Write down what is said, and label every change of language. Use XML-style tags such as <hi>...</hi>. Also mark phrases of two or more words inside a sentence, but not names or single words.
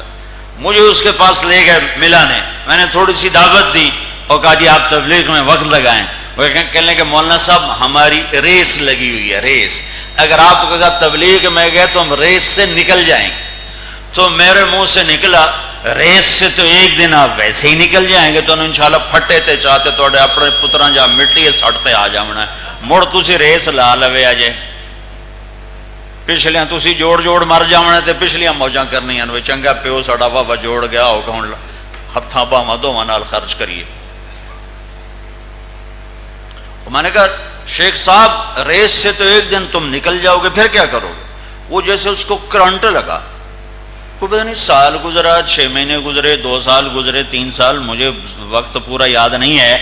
<ur>مجھے اس کے پاس لے گئے ملانے، میں نے تھوڑی سی دعوت دی اور کہا جی آپ تبلیغ میں وقت لگائیں۔ وہ کہنے کہ مولانا صاحب ہماری ریس لگی ہوئی ہے، ریس، اگر آپ کے ساتھ تبلیغ میں گئے تو ہم ریس سے نکل جائیں گے۔ تو میرے منہ سے نکلا ریس سے تو ایک دن آپ ویسے ہی نکل جائیں گے،</ur> <pa>تو انشاءاللہ پھٹے تے چاہتے تو اپنے پتراں جا مٹی سٹتے آ جاونا مڑ تسی ریس لا لوے اجے، پچھلیاں تسی جوڑ جوڑ مر جاونا تے پچھلیاں موجاں کرنیاں وے، چنگا پیو ساڈا بابا جوڑ گیا ہو کہ ہن ہتھاں باواں دوواں نال خرچ کریے۔</pa> <ur>میں نے کہا شیخ صاحب ریس سے تو ایک دن تم نکل جاؤ گے، پھر کیا کرو گے؟ وہ جیسے اس کو کرنٹ لگا، کوئی پتہ نہیں سال گزرا، 6 مہینے گزرے، 2 سال گزرے، 3 سال، مجھے وقت پورا یاد نہیں ہے۔</ur>